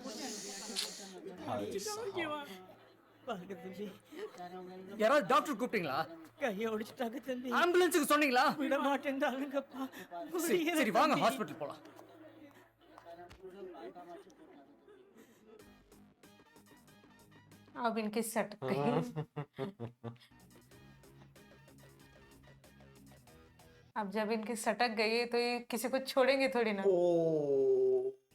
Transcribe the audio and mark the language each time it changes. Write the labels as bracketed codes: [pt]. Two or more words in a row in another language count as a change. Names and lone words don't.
[hi] भाई साहब [ta] பாருங்க தம்பி, யாராவது டாக்டர் கூப்பிட்டீங்களா? கையை ஒடிச்சிட்டாங்க தம்பி. ஆம்புலன்ஸுக்கு சொன்னீங்களா? விட மாட்டேன்டாங்கப்பா. சரி வாங்க ஹாஸ்பிட்டல் போலாம். [hi] अब इनकी सटक गई। अब जब इनकी सटक गई तो ये किसी को छोड़ेंगे थोड़ी ना। ओ